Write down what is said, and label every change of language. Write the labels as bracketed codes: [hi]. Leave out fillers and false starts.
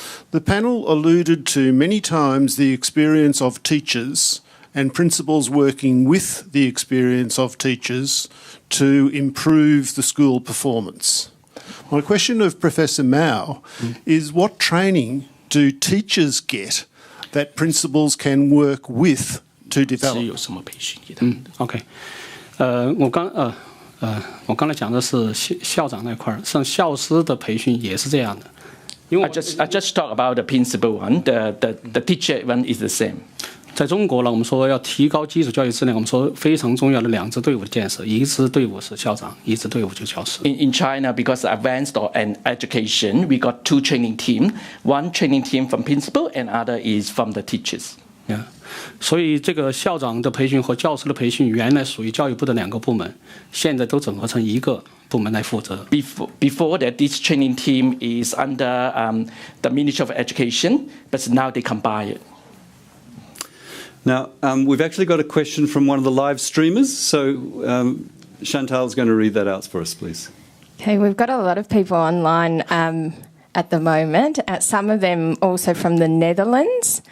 [en] The panel alluded to many times the experience of teachers and principals working with the experience of teachers to improve the school performance. My question of Professor Mao is, what training do teachers get that principals can work with to develop? [zh] OK， 我刚才讲的是校长那块儿，像教师的培训也是这样的。因为 [en] I just talk about the principal one. The teacher one is the same. [zh] 在中国呢，我们说要提高基础教育质量，我们说非常重要的两支队伍的建设，一支队伍是校长，一支队伍就是教师。 [en] In China, because advanced and education, we got 2 training teams. One training team from principal, and other is from the teachers. [zh] 所以这个校长的培训和教师的培训原来属于教育部的2个部门，现在都整合成一个部门来负责。 [en] Before that, this training team is under the Ministry of Education, but now they combine it. Now, we've actually got a question from one of the live streamers, so Chantal's going to read that out for us, please. Okay, we've got a lot of people online at the moment, some of them also from the Netherlands.